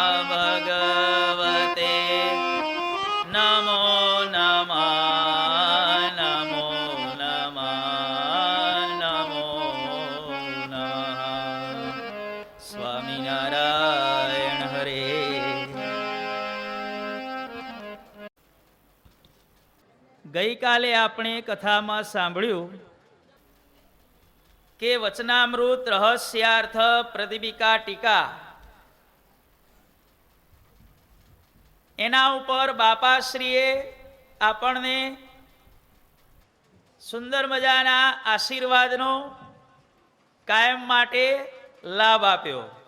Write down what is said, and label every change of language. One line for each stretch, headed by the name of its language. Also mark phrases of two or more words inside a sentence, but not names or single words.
Sanskrit: भगवते नमो नमः नमो नमः नमो नमः स्वामीनारायण हरे।
Gujarati: ગઈકાલે આપણે કથામાં સાંભળ્યું કે વચનામૃત રહસ્યાર્થ પ્રદીપિકા ટીકા એના ઉપર બાપાશ્રીએ આપણને સુંદર મજાના આશીર્વાદનો કાયમ માટે લાભ આપ્યો.